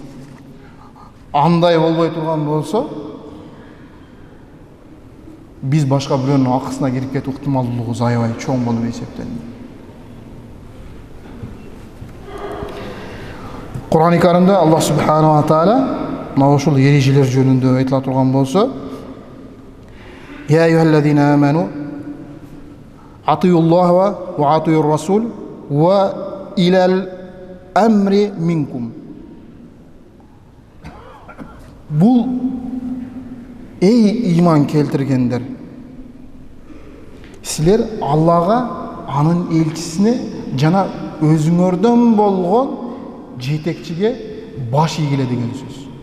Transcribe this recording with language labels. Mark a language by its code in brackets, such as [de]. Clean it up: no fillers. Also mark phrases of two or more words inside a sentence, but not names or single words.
[ky] Андай болбой турган болсо, биз башка бирөөнүн акысына кирип кетүү ыктымалдуулугубуз аябай чоң болуп эсептелет. Кур'ан-ы Каримде [ar] الله سبحانه وتعالى [ky] мына ушул эрежелер жөнүндө айтыла турган болсо, [ar] يا أيها الذين آمنوا أطيعوا الله وأطيعوا الرسول وأولي الأمر منكم. [ky] Бул эй иман келтиргендер, силер Аллага, анын элчисине жана өзүңөрдөн болгон жетекчиге баш ийгиле деген сөз.